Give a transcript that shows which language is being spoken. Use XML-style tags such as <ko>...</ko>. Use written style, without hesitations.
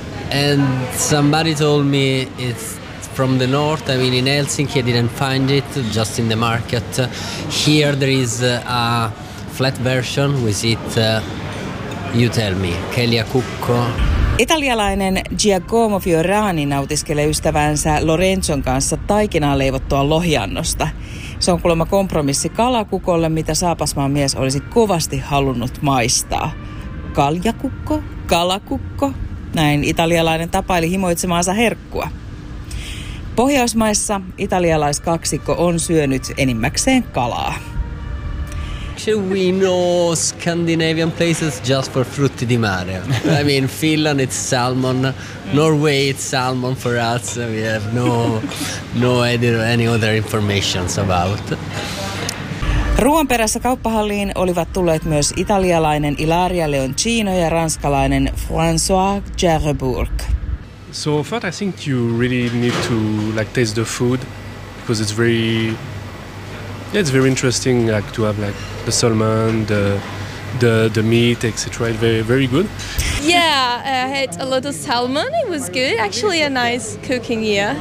<en>And somebody told me it's from the north. I mean, in Helsinki, I didn't find it, just in the market. Here, there is a flat version with it. You tell me, calacucco.</en> <fi>Italialainen Giacomo Fiorani nautiskelee ystävänsä Lorenzon kanssa taikinaan leivottua lohiannosta. Se on kuulemma kompromissi kalakukolle, mitä saapasmaan mies olisi kovasti halunnut maistaa. Kaljakukko? Kalakukko? Näin italialainen tapaili himoitsemaansa herkkua. Pohjoismaissa italialaiskaksikko on syönyt enimmäkseen kalaa.</fi> <en>Should we know Scandinavian places just for frutti di mare? I mean, Finland it's salmon, Norway it's salmon for us. We have no idea any other information about.</en> <fi>Ruoan perässä kauppahalliin olivat tulleet myös italialainen Ilaria Leoncino ja ranskalainen François Gerbourg.</fi> <en>So first, I think you really need to like taste the food because it's very. Yeah, it's very interesting, like to have like the salmon, the meat, etc. Very, very good. Yeah, I had a lot of salmon. It was good. Actually, a nice cooking year.</en>